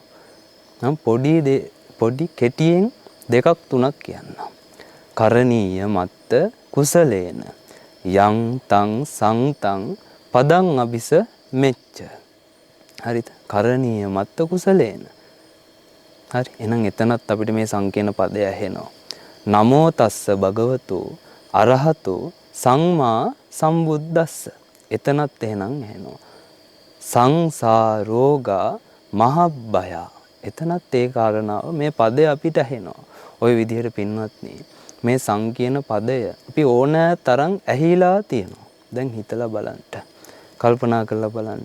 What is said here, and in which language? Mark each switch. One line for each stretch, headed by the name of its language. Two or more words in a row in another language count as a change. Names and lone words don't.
Sinhala: නම් පොඩි කෙටියෙන් දෙකක් තුනක් කියන්නම්.
Pali: කරණීය මත්ත කුසලේන යං තං සංතං පදං අபிස මෙච්ච. හරිද? කරණීය මත්ත කුසලේන.
Sinhala: හරි. එහෙනම් එතනත් අපිට මේ සංකේන පදය ඇහෙනවා.
Pali: නමෝ තස්ස භගවතු අරහතෝ සම්මා සම්බුද්දස්ස.
Sinhala: එතනත් එහෙනම් ඇහෙනවා.
Pali: සංසාරෝගා මහබ්බය.
Sinhala: එතනත් ඒ කාරණාව මේ පදය අපිට ඇහෙනවා. ওই විදිහට පින්වත්නි මේ සංකීර්ණ පදය අපි ඕනෑ තරම් ඇහිලා තියෙනවා. දැන් හිතලා බලන්න. කල්පනා කරලා බලන්න.